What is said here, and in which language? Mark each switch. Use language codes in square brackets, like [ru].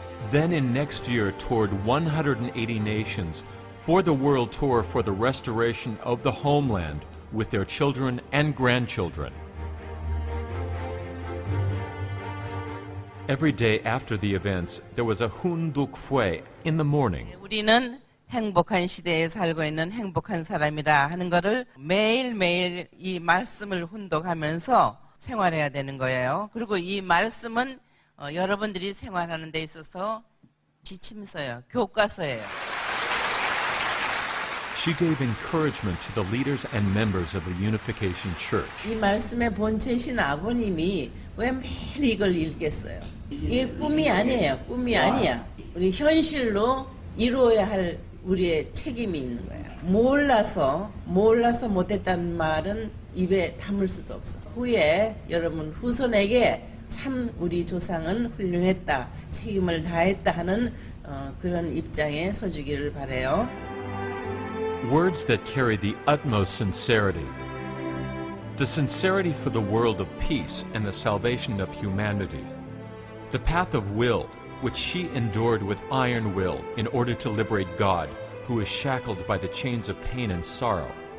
[en] Then in next year toured 180 nations for the World Tour for the restoration of the homeland with their children and grandchildren. Every day after the events, there was a Hunduk Fue in the morning. [ko] 우리는 행복한 시대에 살고 있는 행복한 사람이라 하는 것을 매일매일 이 말씀을 훈독하면서 생활해야 되는 거예요. 그리고 이 말씀은 여러분들이 생활하는 데 있어서 지침서예요. 교과서예요. [en] She gave encouragement to the leaders and members of the Unification Church. [ko] 이 말씀의 본체신 아버님이 왜 매일 이걸 읽겠어요? 이게 꿈이 아니에요. 꿈이 아니야. 우리 현실로 이루어야 할 우리의 책임이 있는 거예요. 몰라서 못했다는 말은 입에 담을 수도 없어. 후에 여러분 후손에게 참 우리 조상은 훌륭했다, 책임을 다했다 하는 그런 입장에 서주기를 바라요. [en] Words that carry the utmost sincerity. The sincerity for the world of peace and the salvation of humanity. The path of will, which she endured with iron will in order to liberate God, who is shackled by the chains of pain and sorrow.